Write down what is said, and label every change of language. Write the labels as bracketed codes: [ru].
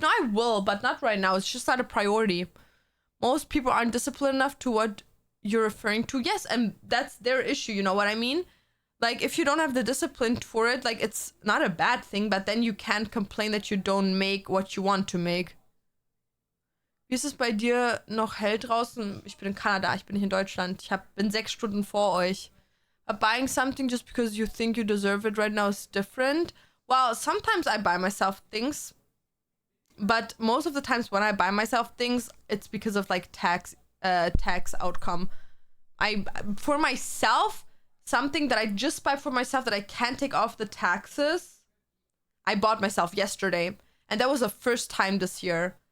[en] No, I will, but not right now. It's just not a priority. Most people aren't disciplined enough to what you're referring to. Yes, and that's their issue, you know what I mean? Like, if you don't have the discipline for it, like, it's not a bad thing, but then you can't complain that you don't make what you want to make. [de] Wie ist es bei dir noch hell draußen? Ich bin in Kanada, ich bin nicht in Deutschland. Bin 6 Stunden vor euch. [en] But buying something just because you think you deserve it right now is different. Well, sometimes I buy myself things, but most of the times when I buy myself things, it's because of like tax outcome. For myself, something that I just buy for myself that I can't take off the taxes, I bought myself yesterday, and that was the first time this year.